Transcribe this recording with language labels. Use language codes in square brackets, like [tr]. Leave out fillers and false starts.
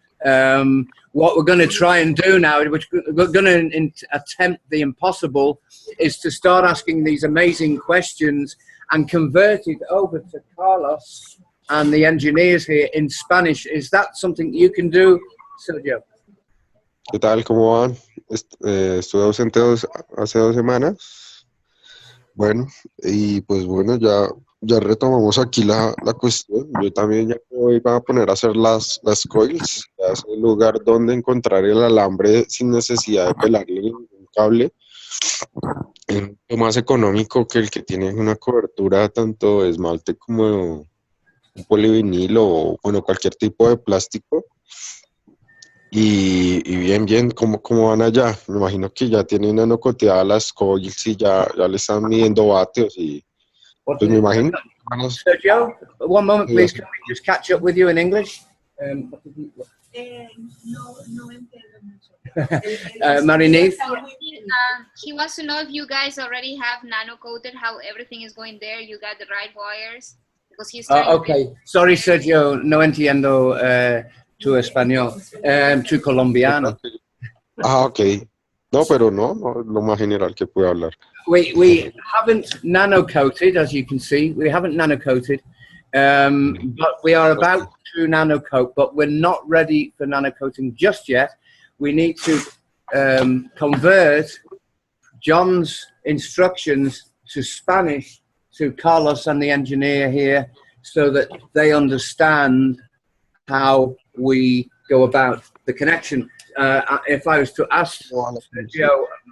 [en] What we're going to try and do now, which we're going to attempt the impossible, is to start asking these amazing questions and convert it over to Carlos and the engineers here in Spanish. Is that something you can do, Sergio? [es] ¿Qué tal? ¿Cómo van? Estuve ausente hace 2 semanas. Bueno, y pues bueno, ya retomamos aquí la cuestión. Yo también ya me voy a poner a hacer las coils. Ya es el lugar donde encontrar el alambre sin necesidad de pelarle ningún cable. Es mucho más económico que el que tiene una cobertura tanto de esmalte como un polivinil o bueno, cualquier tipo de plástico. Y bien, ¿cómo van allá? Me imagino que ya tienen anocoteadas las coils y ya le están midiendo vatios y pues me imagino. [en] Sergio, one moment please, can we just catch up with you in English? [es] No entiendo mucho. [en] Marie-Neve? He wants to know if you guys already have nano-coated, how everything is going there, you got the right wires, because he's trying okay, sorry Sergio, [es] no entiendo tu español, tu colombiano. [en] Ok. [es] No, pero no, lo más general que puedo hablar. [en] We haven't nano-coated, as you can see. We haven't nano-coated, but we are about to nano-coat, but we're not ready for nano-coating just yet. We need to convert John's instructions to Spanish to Carlos and the engineer here so that they understand how we go about the connection. If I was to ask Sergio,